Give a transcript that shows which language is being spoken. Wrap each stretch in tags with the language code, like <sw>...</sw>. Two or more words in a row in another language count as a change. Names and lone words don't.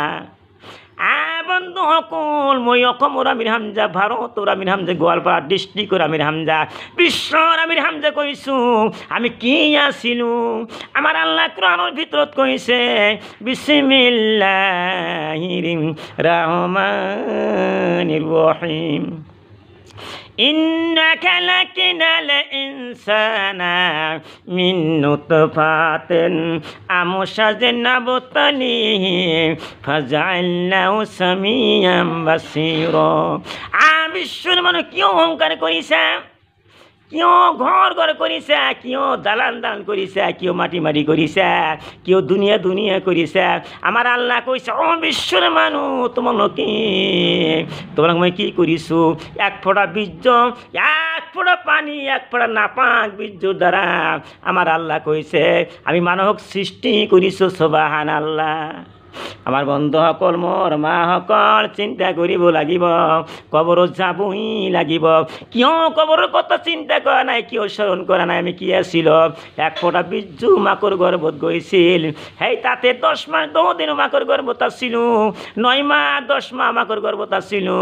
<as>বন্ধুসকল, মই অসমৰ আমিৰ হামজা, ভাৰতৰ আমিৰ হামজা, গোৱালপাৰা ডিষ্ট্ৰিক্টৰ আমিৰ হামজা, বিশ্বৰ আমিৰ হামজা কৈছোঁ আমি কি আছিলোঁ। আমাৰ আল্লাহ কোৰআনৰ ভিতৰত কৈছে</as> <ar>بسم الله الرحمن الرحيم. إنا خلقنا الإنسان من نطفة أمشاج نبتليه فجعلناه سميعا بصيرا.</ar> <as>বিশ্বর মানুষ কিয় অহংকার কৰিছে, কিয় ঘৰ ঘৰ কৰিছে, কিয় দালান দালান কৰিছে, কিয় মাটি মাটি কৰিছে, কিয় দুনিয়া দুনিয়া কৰিছে। আমাৰ আল্লাহ কৈছে, অ বিশ্বর মানুহ তোমালোকে, তোমালোক মই কি কৰিছোঁ? এক ফোঁটা বীর্য, এক ফোঁটা পানী, এক ফোঁটা নাপাক বীর্যৰ দ্বাৰা আমাৰ আল্লাহ কৈছে আমি মানুহক সৃষ্টি কৰিছোঁ। সুবহানাল্লাহ। আমার বন্ধুসকল, মোৰ মাসকল চিন্তা কৰিব লাগিব, কবৰত যাবই লাগিব। কিয় কবৰৰ কথা চিন্তা কৰা নাই, কিয় স্মৰণ কৰা নাই? আমি কি আছিল? এক ফোঁটা বীর্য মাকৰ গৰ্ভত গৈছিল, সেই তাতে 10 মাস 10 দিন মাকৰ গৰ্ভত আছিলোঁ, 9 মাহ 10 মাহ মাকৰ গৰ্ভত আছিলোঁ।</as>